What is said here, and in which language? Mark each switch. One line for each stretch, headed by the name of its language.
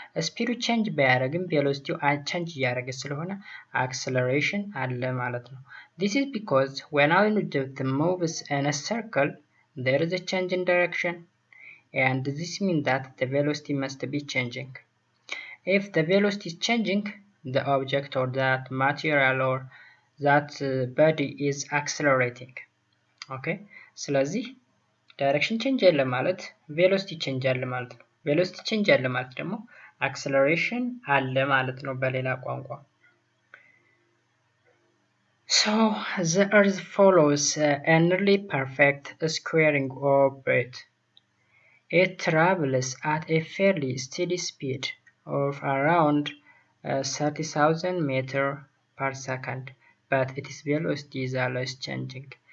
Amharic: ስፒዱ ቼንጅ ቢያደርግም ቬሎሲቲው ቼንጅ እያደረገ ስለሆነ
English: acceleration
Amharic: አለ ማለት ነው።
English: This is because when an object moves in a circle, there is a change in direction, and this means that the velocity must be changing. If the velocity is changing, the object or that material or that body is accelerating. Okay?
Amharic: ስለዚህ ዳይሬክሽን ቼንጅ አለ ማለት ቬሎሲቲ ቼንጅ አለ ማለት ነው። ቬሎሲቲ ቼንጅ አለ ማለት ደግሞ አክሰለሬሽን አለ ማለት ነው በሌላ ቋንቋ።
English: So the earth follows a nearly perfect squaring orbit. It travels at a fairly steady speed of around 30,000 meters per second, but its velocity is always changing.